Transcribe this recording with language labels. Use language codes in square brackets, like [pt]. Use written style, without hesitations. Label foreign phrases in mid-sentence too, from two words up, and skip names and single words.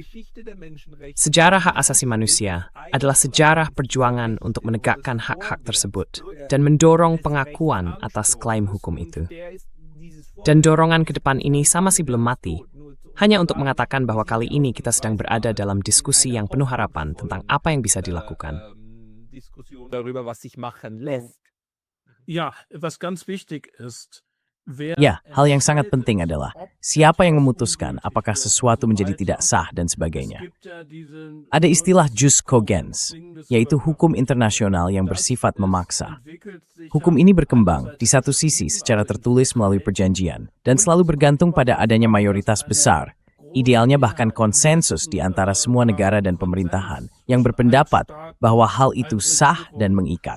[id] Sejarah hak asasi manusia adalah sejarah perjuangan untuk menegakkan hak-hak tersebut dan mendorong pengakuan atas klaim hukum itu. Dan dorongan ke depan ini masih belum mati, hanya untuk mengatakan bahwa kali ini kita sedang berada dalam diskusi yang penuh harapan tentang apa yang bisa dilakukan. [de] darüber, was sich machen lässt. Ja, was ganz wichtig ist, [id] Ya, hal yang sangat penting adalah siapa yang memutuskan apakah sesuatu menjadi tidak sah dan sebagainya. Ada istilah [la] jus cogens, [id] yaitu hukum internasional yang bersifat memaksa. Hukum ini berkembang di satu sisi secara tertulis melalui perjanjian dan selalu bergantung pada adanya mayoritas besar, idealnya bahkan konsensus di antara semua negara dan pemerintahan yang berpendapat bahwa hal itu sah dan mengikat.